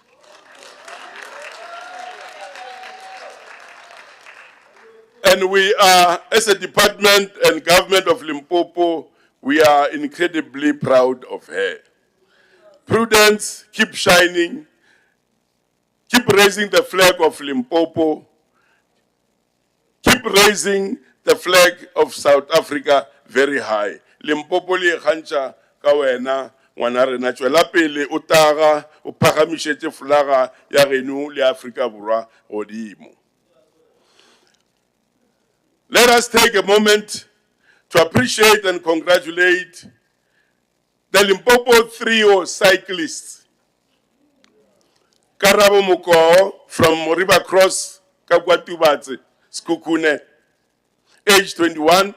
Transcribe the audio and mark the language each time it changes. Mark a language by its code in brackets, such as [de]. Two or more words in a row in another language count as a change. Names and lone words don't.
[en] And we are, as a department and government of Limpopo, we are incredibly proud of her. Prudence, keep shining, keep raising the flag of Limpopo, keep raising the flag of South Africa very high. [nso] Limpopo li khancha ka wena ngwana rena tswela pele o taga o phagamišetse flaga ya reno le Afrika Borwa godimo. [en] Let us take a moment to appreciate and congratulate The Limpopo trio cyclists, Karabo Moko from River Cross, Kakwatubatse, Skukune, age 21.